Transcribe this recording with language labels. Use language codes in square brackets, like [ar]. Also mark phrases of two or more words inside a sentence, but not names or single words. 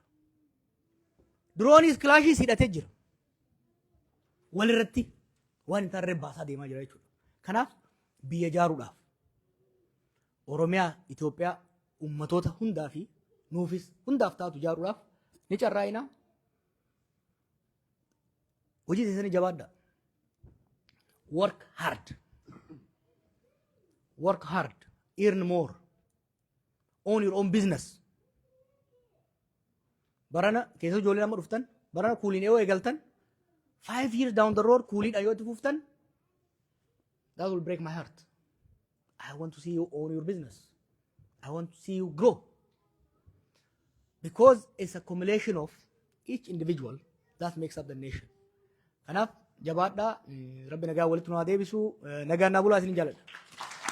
[om] Diroonis kilaashiis hidhatee jira. Walirratti waan hin taarree baasaa deemaa jira jechuudha. Kanaaf biyya ijaaruudhaaf Oromiyaa, Itoophiyaa ummatoota hundaa fi nuufis hundaaf taatu ijaaruudhaaf ni carraa'ina. Hojii keessanii jabaadha. [en] Work hard. Work hard. Earn more. Own your own business. [om] Barana keessa ijoollee nama dhuftan barana kuuliin yoo eegaltan [en] 5 years down the road [om] kuuliidha yoo itti fuftan [en] that will break my heart. I want to see you own your business. I want to see you grow. Because it's a accumulation of each individual that makes up the nation. [om] Kanaaf jabaadhaa rabbi nagaa walitti nu haa deebisu nagaa naa bulaa isin jaaladha.